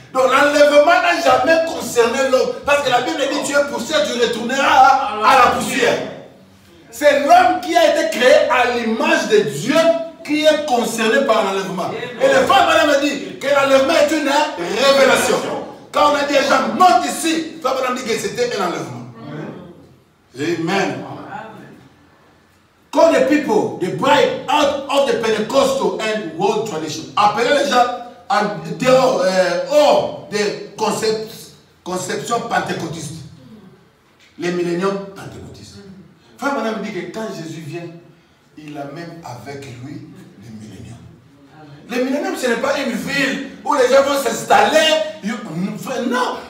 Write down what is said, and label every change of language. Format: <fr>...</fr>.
<fr>Donc l'enlèvement n'a jamais concerné l'homme. Parce que la Bible dit tu es poussière, tu retourneras à la poussière. C'est l'homme qui a été créé à l'image de Dieu qui est concerné par l'enlèvement. Et le frère Branham dit que l'enlèvement est une révélation. Quand on a dit les gens montent ici, le frère Branham dit que c'était un enlèvement. Amen.</fr> <en>Call the people, the bride, out of the Pentecostal and world tradition.</en> <fr>Appelez les gens en dehors hors des conceptions pentecôtistes. Les milléniums pentecôtistes. Frère Branham dit que quand Jésus vient, il amène avec lui les milléniums. Les milléniums, ce n'est pas une ville où les gens vont s'installer. Non.</fr>